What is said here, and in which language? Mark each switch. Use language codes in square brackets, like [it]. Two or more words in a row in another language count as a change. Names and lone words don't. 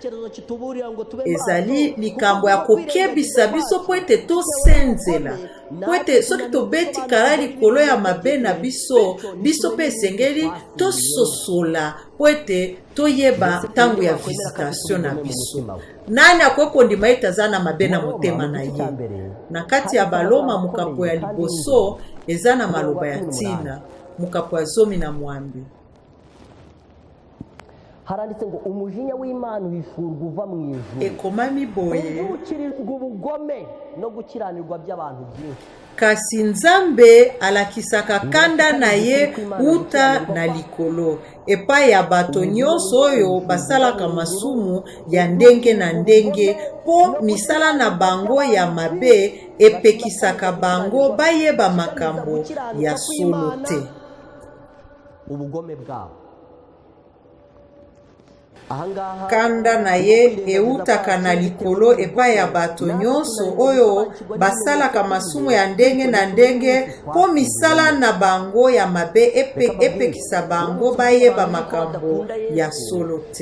[ln] ezali likambo ya kokebisa biso po ete tosenzela, po ete soki tobeti kala likolo ya mabe na biso pe esengeli tososola po ete toyeba ntango ya visitation na biso. Nani akoki kondima ete aza na mabe na motema na ye? Na kati ya Baloma mukapo ya liboso eza na maloba ya tina, mukapo ya 10. [rw] haranditse ngo umujinya w'Imana wifurwa uva mu ijuru, [ln] ekomami boye [rw] ukirirwa ubugome no gukiranirwa by'abantu byinshi. [ln] Kasi Nzambe alakisaka kanda na ye uta na likolo epai ya bato nyonso oyo basalaka masumu ya ndenge na ndenge po misala na bango ya mabe epekisaka bango bayeba makambo ya solo te. [rw] Ubugome bwabo [ln] kanda na ye eutaka na likolo epai ya bato nyonso oyo basalaka masumu ya ndenge na ndenge po misala na bango ya mabe epekisa bango bayeba makambo ya solo te.